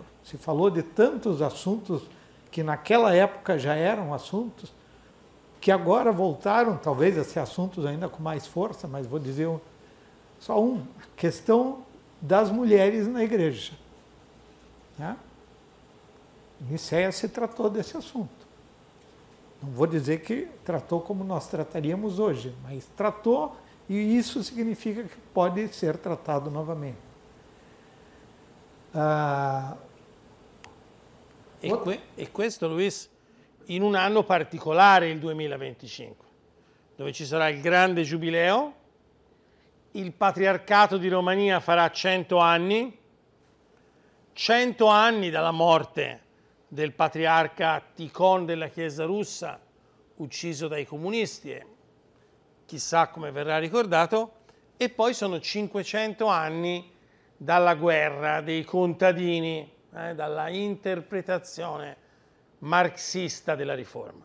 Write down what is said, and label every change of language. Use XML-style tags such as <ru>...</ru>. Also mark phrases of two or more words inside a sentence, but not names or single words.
<pt>Se falou de tantos assuntos que naquela época já eram assuntos, que agora voltaram, talvez, a ser assuntos ainda com mais força, mas vou dizer só a questão das mulheres na igreja. Né? Niceia se tratou desse assunto. Não vou dizer que tratou como nós trataríamos hoje, mas tratou, e isso significa que pode ser tratado novamente.</pt> <it>E questo, Luis, in un anno particolare, il 2025, dove ci sarà il grande giubileo, il Patriarcato di Romania farà 100 anni, 100 anni dalla morte del patriarca Tikhon della Chiesa russa, ucciso dai comunisti, e chissà come verrà ricordato, e poi sono 500 anni dalla guerra dei contadini, dalla interpretazione marxista della riforma.</it>